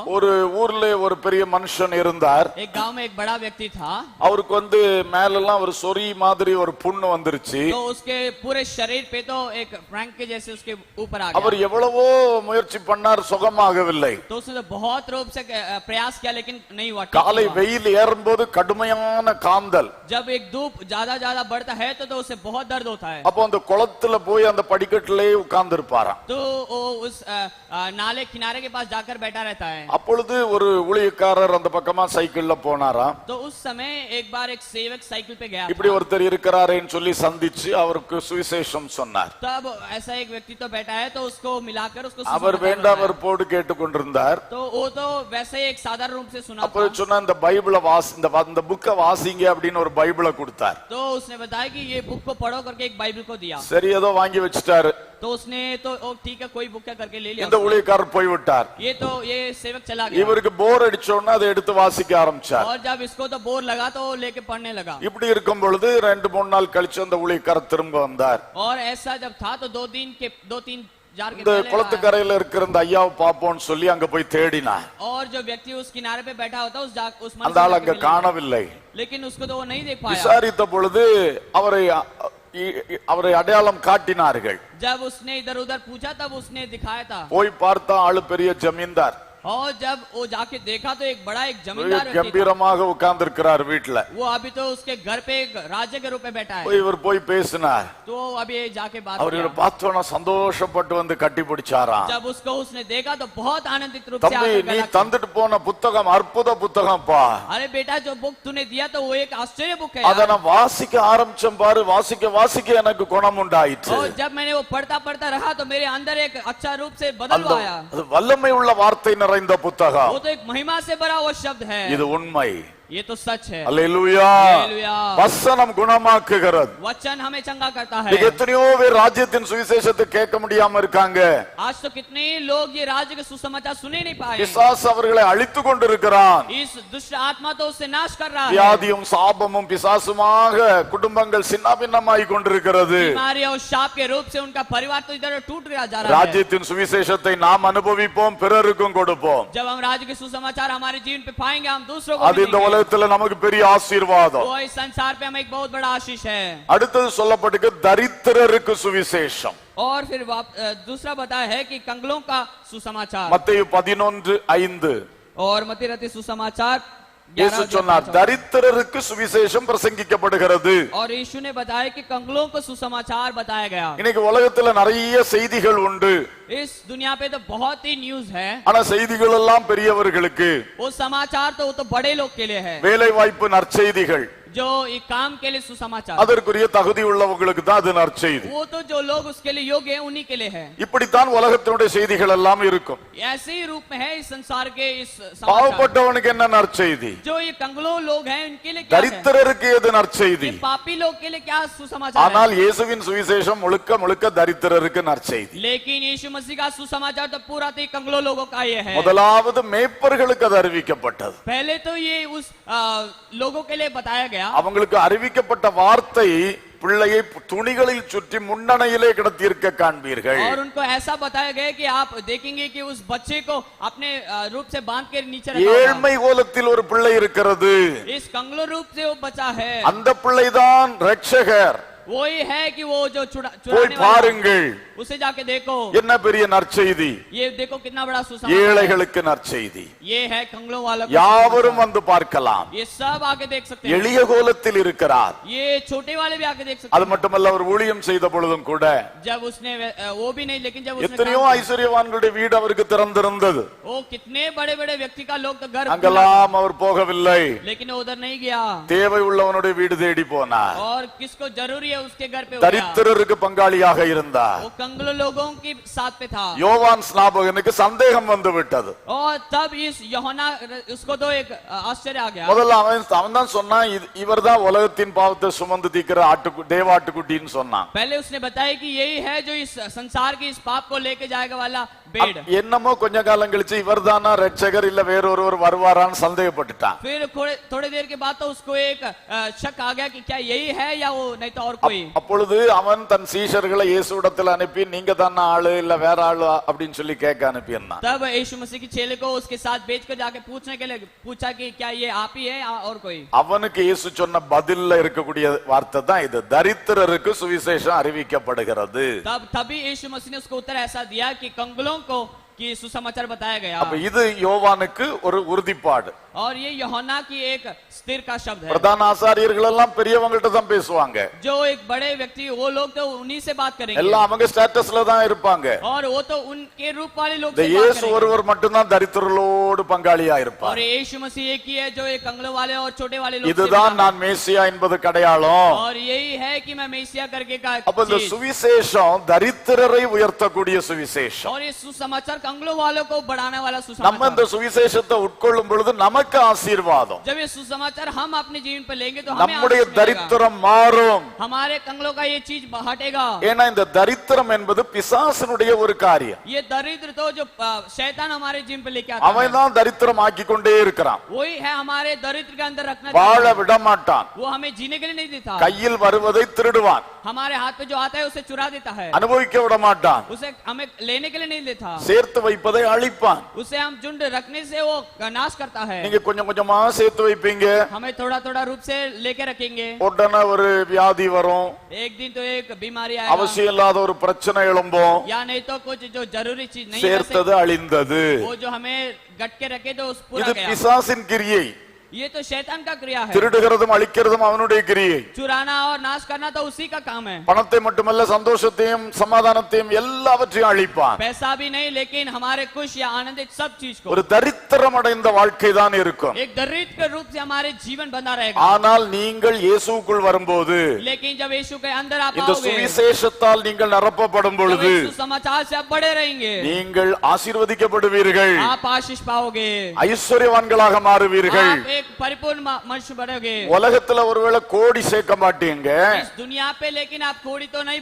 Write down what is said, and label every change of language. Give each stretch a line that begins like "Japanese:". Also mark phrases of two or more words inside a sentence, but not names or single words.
Tamil: ஒரு ஊர்ல ஒரு பெரிய மனுஷன் இருந்தார்.
Hindi: एक गांव में एक बड़ा व्यक्ति था।
Tamil: அவருக்கு மேலெல்லாம் ஒரு சொறி மாதிரி ஒரு புண்ணு வந்துருச்சு.
Hindi: तो उसके पूरे शरीर पे तो एक फ्रैंक के जैसे उसके ऊपर आ गया।
Tamil: அவர் எவ்வளவோ முயற்சி பண்ணார், சுகமாகவில்லை.
Hindi: तो उसने बहुत रूप से प्रयास किया लेकिन नहीं हुआ।
Tamil: காலை வெயில் ஏறும்போது கடுமையான காந்தல்.
Hindi: जब एक धूप ज्यादा बढ़ता है तो उसे बहुत दर्द होता है।
Tamil: அப்போ அந்த குளத்துல போய் அந்த படிக்கட்டிலே உட்கார்ந்து இருப்பாராம்.
Hindi: तो वो उस नाले किनारे के पास जाकर बैठा रहता है।
Tamil: அப்பொழுது ஒரு ஊழியக்காரர் அந்த பக்கமா சைக்கிள்ல போனாராம்.
Hindi: तो उस समय एक बार एक सेवक साइकिल पे गया।
Tamil: இப்படி ஒருத்தர் இருக்கிறாரேன்னு சொல்லி சந்திச்சு அவருக்கு சுவிசேஷம் சொன்னார்.
Hindi: तब ऐसा एक व्यक्ति तो बैठा है तो उसको मिलाकर उसको
Tamil: அவர் வேண்டாம் வெறுப்போடு கேட்டுக்கொண்டிருந்தார்.
Hindi: तो वो तो वैसे ही एक साधारण रूप से सुना।
Tamil: அப்ப சொன்னா இந்த பைபிளை இந்த புக்கை வாசிங்க அப்படின்னு ஒரு பைபிளை கொடுத்தார்.
Hindi: तो उसने बताया कि ये बुक को पढ़ो करके एक बाइबल को दिया।
Tamil: சரி ஏதோ வாங்கி வச்சிட்டாரு.
Hindi: तो उसने तो ठीक है कोई बुक क्या करके ले लिया।
Tamil: இந்த ஊழியக்காரர் போய் விட்டார்.
Hindi: ये सेवक चला गया।
Tamil: இவருக்கு போர் அடிச்சோன்னா அதை எடுத்து வாசிக்க ஆரம்பிச்சார்.
Hindi: और जब इसको तो बोर लगा तो लेके पढ़ने लगा।
Tamil: இப்படி இருக்கும் பொழுது 2-3 நாள் கழிச்சு அந்த ஊழியக்காரர் திரும்ப வந்தார்.
Hindi: और ऐसा जब था तो 2-3 जार के
Tamil: இந்த குளத்துக்கரையில இருக்கிற அந்த ஐயாவை பாப்போம்னு சொல்லி அங்க போய் தேடினார்.
Hindi: और जो व्यक्ति उस किनारे पे बैठा होता उस
Tamil: அந்த ஆள் அங்க காணவில்லை.
Hindi: लेकिन उसको तो वो नहीं देख पाया।
Tamil: விசாரித்த பொழுது அவரை அடையாளம் காட்டினார்கள்.
Hindi: जब उसने इधर उधर पूछा तब उसने दिखाया था।
Tamil: போய் பார்த்தா ஆளு பெரிய ஜமீன்தார்.
Hindi: और जब वो जाके देखा तो एक बड़ा एक जमींदार व्यक्ति था।
Tamil: கம்பீரமாக உட்கார்ந்து இருக்கிறார் வீட்ல.
Hindi: वो अभी तो उसके घर पे एक राजा के रूप में बैठा है।
Tamil: இவர் போய் பேசினார்.
Hindi: तो अभी जाके बात
Tamil: அவர் இவரை பார்த்தோன்னா சந்தோஷப்பட்டு வந்து கட்டி பிடிச்சாராம்.
Hindi: जब उसको उसने देखा तो बहुत आनंदित रूप से
Tamil: தம்பி நீ தந்துட்டு போன புத்தகம் அற்புத புத்தகம்ப்பா.
Hindi: अरे बेटा जो बुक तूने दिया तो वो एक आश्चर्य बुक है।
Tamil: அத நான் வாசிக்க ஆரம்பிச்சேன் பாரு, வாசிக்க எனக்கு குணம் உண்டாயிற்று.
Hindi: और जब मैंने वो पढ़ता रहा तो मेरे अंदर एक अच्छा रूप से बदल आया।
Tamil: அது வல்லமை உள்ள வார்த்தை நிறைந்த புத்தகம்.
Hindi: वो तो एक महिमा से भरा वो शब्द है।
Tamil: இது உண்மை.
Hindi: ये तो सच है।
Tamil: அல்லேலூயா. வசனம் குணமாக்குகிறது.
Hindi: वचन हमें चंगा करता है।
Tamil: எத்தனையோ பேர் ராஜ்யத்தின் சுவிசேஷத்தை கேட்க முடியாம இருக்காங்க.
Hindi: आज तो कितने लोग ये राज्य के सुसमाचार सुने नहीं पाए।
Tamil: பிசாசு அவர்களை அழித்து கொண்டிருக்கிறான்.
Hindi: इस दुष्ट आत्मा तो उससे नाश कर रहा है।
Tamil: வியாதியும் சாபமும் பிசாசுமாக குடும்பங்கள் சின்னாபின்னமாய் கொண்டிருக்கிறது.
Hindi: बीमारी और शाप के रूप से उनका परिवार तो इधर टूट रहा जा रहा है।
Tamil: ராஜ்யத்தின் சுவிசேஷத்தை நாம் அனுபவிப்போம், பிறருக்கும் கொடுப்போம்.
Hindi: जब हम राज्य के सुसमाचार हमारे जीवन पे पाएंगे हम दूसरों को
Tamil: அது இந்த உலகத்துல நமக்கு பெரிய ஆசீர்வாதம்.
Hindi: वो इस संसार पे हमें एक बहुत बड़ा आशीष है।
Tamil: அடுத்தது சொல்லப்பட்டிருக்கு தரித்திரருக்கு சுவிசேஷம்.
Hindi: और फिर दूसरा बताया है कि कंगलों का सुसमाचार।
Tamil: மத்தேயு 11:5
Hindi: और मत्ती रचित सुसमाचार
Tamil: இயேசு சொன்னார் தரித்திரருக்கு சுவிசேஷம் பிரசங்கிக்கப்படுகிறது.
Hindi: और यीशु ने बताया कि कंगलों को सुसमाचार बताया गया।
Tamil: இன்னைக்கு உலகத்துல நிறைய செய்திகள் உண்டு.
Hindi: इस दुनिया पे तो बहुत ही न्यूज़ है।
Tamil: ஆனா செய்திகள் எல்லாம் பெரியவர்களுக்கு.
Hindi: वो समाचार तो वो तो बड़े लोग के लिए है।
Tamil: வேலை வாய்ப்பு நற்செய்திகள்
Hindi: जो ये काम के लिए सुसमाचार
Tamil: அதற்குரிய தகுதி உள்ளவங்களுக்கு தான் அது நற்செய்தி.
Hindi: वो तो जो लोग उसके लिए योग्य है उन्हीं के लिए है।
Tamil: இப்படித்தான் உலகத்தினுடைய செய்திகள் எல்லாம் இருக்கும்.
Hindi: ऐसे ही रूप में है इस संसार के इस समाचार।
Tamil: பாவப்பட்டவனுக்கு என்ன நற்செய்தி?
Hindi: जो ये कंगलो लोग हैं उनके लिए क्या है?
Tamil: தரித்திரருக்கு எது நற்செய்தி?
Hindi: पापी लोग के लिए क्या सुसमाचार
Tamil: ஆனால்
Hindi: है?
Tamil: இயேசுவின் சுவிசேஷம் முழுக்க முழுக்க தரித்திரருக்கு நற்செய்தி.
Hindi: लेकिन यीशु मसीह का सुसमाचार तो पूरा तो कंगलो लोगों का ये है।
Tamil: முதலாவது மேய்ப்பர்களுக்கு அது அறிவிக்கப்பட்டது.
Hindi: पहले तो ये उस लोगों के लिए बताया गया।
Tamil: அவங்களுக்கு அறிவிக்கப்பட்ட வார்த்தை பிள்ளையை துணிகளில் சுற்றி முன்னணையிலே கிடத்தியிருக்க காண்பீர்கள்.
Hindi: और उनको ऐसा बताया गया कि आप देखेंगे कि उस बच्चे को अपने रूप से बांध के नीचे रखा हुआ।
Tamil: ஏழ்மை கோலத்தில் ஒரு பிள்ளை இருக்கிறது.
Hindi: इस कंगलो रूप से वो बच्चा है।
Tamil: அந்த பிள்ளைதான் ரட்சகர்.
Hindi: वो ही है कि वो जो चुराने
Tamil: போய்
Hindi: वाला
Tamil: பாருங்கள்.
Hindi: उसे जाके देखो।
Tamil: என்ன பெரிய நற்செய்தி.
Hindi: ये देखो कितना बड़ा सुसमाचार।
Tamil: ஏழைகளுக்கு நற்செய்தி.
Hindi: ये है कंगलों वाला को
Tamil: யாவரும் வந்து பார்க்கலாம்.
Hindi: ये सब आके देख सकते हैं।
Tamil: எளிய கோலத்தில் இருக்கிறார்.
Hindi: ये छोटे वाले भी आके देख सकते
Tamil: அது
Hindi: हैं।
Tamil: மட்டுமல்ல அவர் ஊழியம் செய்த பொழுதும் கூட
Hindi: जब उसने वो भी नहीं लेकिन जब उसने
Tamil: எத்தனையோ ஐஸ்வர்யவான்களுடைய வீடு அவருக்கு திறந்திருந்தது.
Hindi: वो कितने बड़े बड़े व्यक्ति का लोग तो घर
Tamil: அங்கெல்லாம் அவர் போகவில்லை.
Hindi: लेकिन उधर नहीं गया।
Tamil: தேவை உள்ளவனுடைய வீடு தேடி போனார்.
Hindi: और किसको जरूरी है उसके घर पे
Tamil: தரித்திரருக்கு பங்காளியாக இருந்தார்.
Hindi: वो कंगलो लोगों के साथ पे था।
Tamil: யோவான் ஸ்நாபகனுக்கு சந்தேகம் வந்து விட்டது.
Hindi: और तब इस यूहन्ना उसको तो एक आश्चर्य आ गया।
Tamil: முதல்ல அவன் தான் சொன்னான் இவர்தான் உலகத்தின் பாவத்தை சுமந்து தீக்கிற தேவாட்டுக்குட்டின்னு சொன்னான்.
Hindi: पहले उसने बताया कि यही है जो इस संसार की इस पाप को लेके जाएगा वाला bed.
Tamil: என்னமோ கொஞ்ச காலம் கழிச்சு இவர்தானா ரட்சகர் இல்ல வேறொருவர் வருவாரான்னு சந்தேகப்பட்டுட்டான்.
Hindi: फिर थोड़ी देर के बाद तो उसको एक शक आ गया कि क्या यही है या वो नहीं तो और कोई.
Tamil: அப்பொழுது அவன் தன் சீஷர்களை இயேசுவிடத்தில் அனுப்பி நீங்க தான ஆளு இல்ல வேற ஆளு அப்படின்னு சொல்லி கேட்க அனுப்பினான்.
Hindi: तब यीशु मसीह की चेले को उसके साथ भेजकर जाके पूछने के लिए पूछा कि क्या ये आप ही है और कोई.
Tamil: அவனுக்கு இயேசு சொன்ன பதில்ல இருக்கக்கூடிய வார்த்தை தான் இது, தரித்திரருக்கு சுவிசேஷம் அறிவிக்கப்படுகிறது.
Hindi: तभी यीशु मसीह ने उसको उत्तर ऐसा दिया कि कंगालों को कि सुसमाचार बताया गया.
Tamil: அப்ப இது யோவானுக்கு ஒரு உறுதிப்பாடு.
Hindi: और ये यूहन्ना की एक स्थिर का शब्द है.
Tamil: பிரதான ஆசாரியர்கள் எல்லாம் பெரியவங்கள்ட்ட தான் பேசுவாங்க.
Hindi: जो एक बड़े व्यक्ति वो लोग तो उन्हीं से बात करेंगे.
Tamil: எல்லாம் அவங்க ஸ்டேட்டஸ்ல தான் இருப்பாங்க.
Hindi: और वो तो उनके रूप वाले लोग
Tamil: இந்த
Hindi: से बात
Tamil: இயேசு
Hindi: करेंगे.
Tamil: ஒருவர் மட்டும் தான் தரித்திரர்களோடு பங்காளியா இருப்பார்.
Hindi: और यीशु मसीह एक ही है जो एक कंगलों वाले और छोटे वाले लोग से
Tamil: இதுதான்
Hindi: मिला.
Tamil: நான் மேசியா என்பது அடையாளம்.
Hindi: और यही है कि मैं मेसिया करके का
Tamil: அப்ப இந்த
Hindi: चीज.
Tamil: சுவிசேஷம் தரித்திரரை உயர்த்தக்கூடிய சுவிசேஷம்.
Hindi: और ये सुसमाचार कंगलों वालों को बढ़ाने वाला
Tamil: நம்ம இந்த
Hindi: सुसमाचार.
Tamil: சுவிசேஷத்தை உட்கொள்ளும் பொழுது நமக்கு ஆசீர்வாதம்.
Hindi: जब ये सुसमाचार हम अपने जीवन पर लेंगे तो हमें
Tamil: நம்முடைய
Hindi: आशीष मिलेगा.
Tamil: தரித்திரம் மாறும்.
Hindi: हमारे कंगलों का ये चीज हटेगा.
Tamil: ஏன்னா இந்த தரித்திரம் என்பது பிசாசனுடைய ஒரு காரியம்.
Hindi: ये दरिद्र तो जो शैतान हमारे जीवन पे लेके आता है,
Tamil: அவன் தான் தரித்திரம் ஆக்கி கொண்டே இருக்கிறான்.
Hindi: वही है हमारे दरिद्र के अंदर रखना
Tamil: வாழ
Hindi: चाहता है.
Tamil: விட மாட்டான்.
Hindi: वो हमें जीने के लिए नहीं देता.
Tamil: கையில் வருவதை திருடுவான்.
Hindi: हमारे हाथ पे जो आता है उसे चुरा देता है.
Tamil: அனுபவிக்க விட மாட்டான்.
Hindi: उसे हमें लेने के लिए नहीं देता.
Tamil: சேர்த்து வைப்பதை அழிப்பான்.
Hindi: उसे हम झुंड रखने से वो नाश करता है.
Tamil: நீங்க கொஞ்சம் கொஞ்சமா சேர்த்து வைப்பீங்க,
Hindi: हमें थोड़ा थोड़ा रूप से लेके रखेंगे.
Tamil: உடனே ஒரு வியாதி வரும்,
Hindi: एक दिन तो एक बीमारी आएगा
Tamil: அவசியம் இல்லாத ஒரு பிரச்சனை எழும்பும்,
Hindi: या नहीं तो कुछ जो जरूरी चीज नहीं है
Tamil: சேர்த்தது அழிந்தது.
Hindi: वो जो हमें गट के रखे तो उस पूरा
Tamil: இது
Hindi: गया.
Tamil: பிசாசின் கிரியை.
Hindi: ये तो शैतान का क्रिया है.
Tamil: திருடுகிறதும் அழிக்கிறதும் அவனுடைய கிரியை.
Hindi: चुराना और नाश करना तो उसी का काम है.
Tamil: பணத்தை மட்டுமல்ல சந்தோஷத்தையும் சமாதானத்தையும் எல்லாவற்றையும் அழிப்பான்.
Hindi: पैसा भी नहीं लेकिन हमारे खुश या आनंदित सब चीज को.
Tamil: ஒரு தரித்திரம் அடைந்த வாழ்க்கை தான் இருக்கும்.
Hindi: एक दरिद्र के रूप से हमारे जीवन बना रहेगा.
Tamil: ஆனால் நீங்கள் இயேசுவுக்குள் வரும்போது,
Hindi: लेकिन जब यीशु के अंदर आप
Tamil: இந்த
Hindi: आओगे,
Tamil: சுவிசேஷத்தால் நீங்கள் நிரப்பப்படும்
Hindi: जब
Tamil: பொழுது
Hindi: यीशु समाचार से आप बड़े रहेंगे,
Tamil: நீங்கள் ஆசீர்வதிக்கப்படுவீர்கள்,
Hindi: आप आशीष पाओगे,
Tamil: ஐஸ்வர்யவான்களாக மாறுவீர்கள்.
Hindi: आप एक परिपूर्ण मनुष्य बनोगे.
Tamil: உலகத்துல ஒருவேளை கோடி சேர்க்க மாட்டீங்க,
Hindi: इस दुनिया पे लेकिन आप कोड़ी तो नहीं